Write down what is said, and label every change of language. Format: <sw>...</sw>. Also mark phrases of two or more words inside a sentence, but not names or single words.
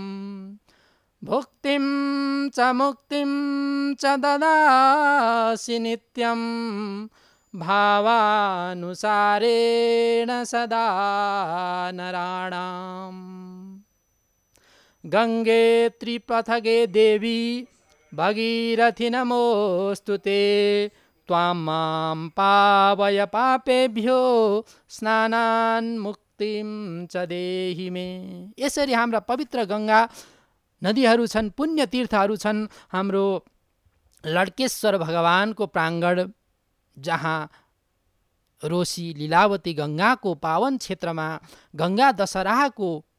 <sa>भुक्तिं च मुक्तिं च ददासि नित्यं भावानुसारेण सदा नराणाम्। गङ्गे त्रिपथगे देवी भगीरथि नमोऽस्तु ते। त्वां मां पावय पापेभ्यो स्नानान् मुक्तिं च देहि मे।</sa> <ne>यसरी हाम्रा पवित्र गङ्गा नदीहरू छन्, पुण्य तीर्थहरू छन्। हाम्रो लड्केश्वर भगवानको प्राङ्गण जहाँ रोशी लीलावती गङ्गाको पावन क्षेत्रमा गङ्गा दशहराको</ne>